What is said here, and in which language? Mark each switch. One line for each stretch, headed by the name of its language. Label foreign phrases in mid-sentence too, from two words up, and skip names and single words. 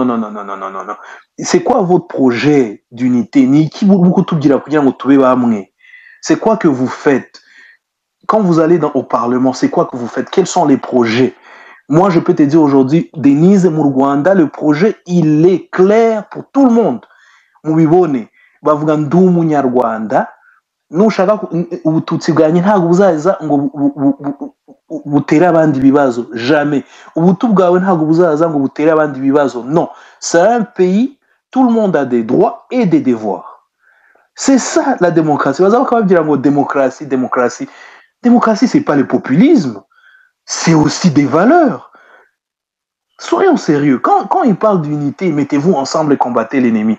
French: C'est quoi votre projet d'unité? C'est quoi que vous faites? Quand vous allez au Parlement, c'est quoi que vous faites? Quels sont les projets? Moi, je peux te dire aujourd'hui, Denise Murwanda, le projet, il est clair pour tout le monde.
Kinyarwanda: Mubibone, bavuga ndi umunyarwanda, nushaka ubututsi bwanjye ntabwo buzaza ngo butere abandi bibazo, jamais. Ubutu bwawe ntabwo buzaza ngo butere abandi bibazo.
French: Non, c'est un pays, tout le monde a des droits et des devoirs. C'est ça la démocratie. Vous allez dire démocratie. Démocratie, c'est pas le populisme, c'est aussi des valeurs. Soyons sérieux. Quand il parle d'unité, mettez-vous ensemble et combattez l'ennemi.